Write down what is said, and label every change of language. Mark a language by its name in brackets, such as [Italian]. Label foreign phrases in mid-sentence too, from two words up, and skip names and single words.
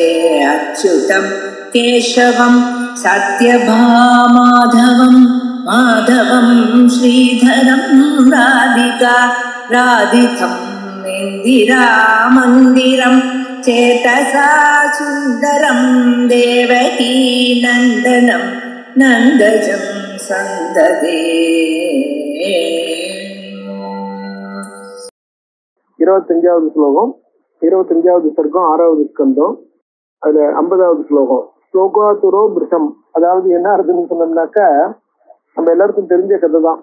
[Sanskrit] अच्युतं केशवं सत्यभामाधवं माधवं श्रीधरं राधिका राधितं इन्दिरामन्दिरं चेतसा सुन्दरं देवकी नन्दनं नन्दजं सन्ददे। [Tamil] 25வது ஸ்லோகம், 25வது சர்க்கம், 6வது ஸ்கந்தம். அதுல 50வது ஸ்லோகம். [Sanskrit] श्लोकातुरो भृशम्, [Tamil] அதாவது என்ன அர்த்தம்னு சொன்னோம்னாக்க, நம்ம எல்லாருக்கும் தெரிஞ்ச கதை தான்.